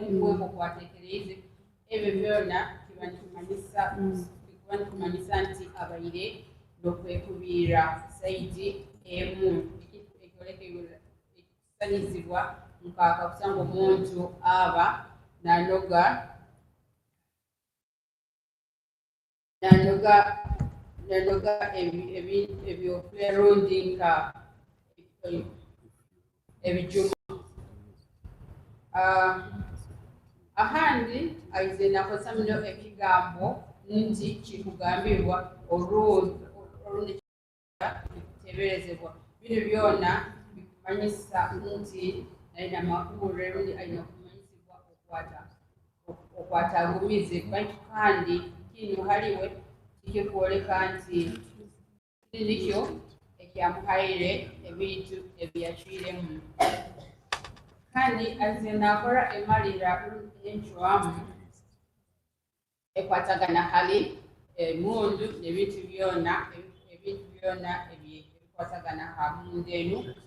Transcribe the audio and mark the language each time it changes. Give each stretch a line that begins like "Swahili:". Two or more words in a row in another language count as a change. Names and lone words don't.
Nyoro: we okwatekereze ebyo byona kiba nikumanyisa nti abaire n'okwekubira saidi emu ekikusanyizibwa nkaka kusanga omuntu aba nanoga ebyokulya lundi nka ebijuma. Ahandi aize nakozesa muno ekigambo nti kikugambibwa olundi kiteberezebwa. Bino byona bikumanyisa nti alina makulu lundi alina kumanyisibwa okwata agumize baitu kandi kino haliwe kikikwoleka nti nikyo ekyamuhaire ebintu ebyacwiremu kandi azinakora emalira enchwamu ekwatagana hali emundu nebintu byona ebikwatagana ha mundu enu